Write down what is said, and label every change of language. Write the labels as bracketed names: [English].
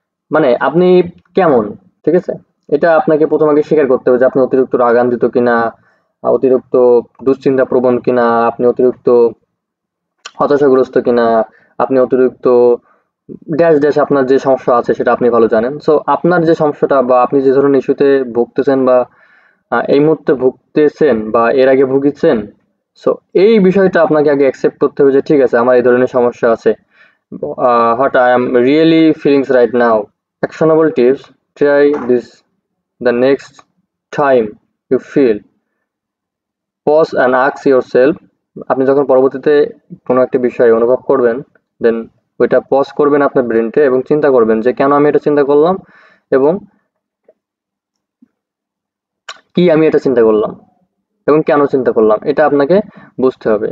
[Bangla] মানে আপনি কেমন, ঠিক আছে, এটা আপনাকে প্রথম আগে স্বীকার করতে হবে যে আপনি অতিরিক্ত রাগান্বিত কিনা, অতিরিক্ত দুশ্চিন্তা প্রবণ কিনা, আপনি অতিরিক্ত হতাশাগ্রস্ত কিনা, আপনি অতিরিক্ত ড্যাশ ড্যাশ, আপনার যে সমস্যা আছে সেটা আপনি ভালো জানেন। সো আপনার যে সমস্যাটা বা আপনি যে ধরনের ইস্যুতে ভুগতেছেন বা এই মুহূর্তে ভুগতেছেন বা এর আগে ভুগেছেন, সো এই বিষয়টা আপনাকে আগে অ্যাকসেপ্ট করতে হবে যে ঠিক আছে আমার এই ধরনের সমস্যা আছে, [English] what I am really feeling right now. Actionable tips: try this the next time you feel. Pause and ask yourself, [Bangla] আপনি যখন পরবর্তীতে কোনো একটা বিষয় অনুভব করবেন, দেন ওইটা পজ করবেন আপনার ব্রেনকে এবং চিন্তা করবেন যে কেন আমি এটা চিন্তা করলাম এবং কি আমি এটা চিন্তা করলাম এবং কেন চিন্তা করলাম, এটা আপনাকে বুঝতে হবে।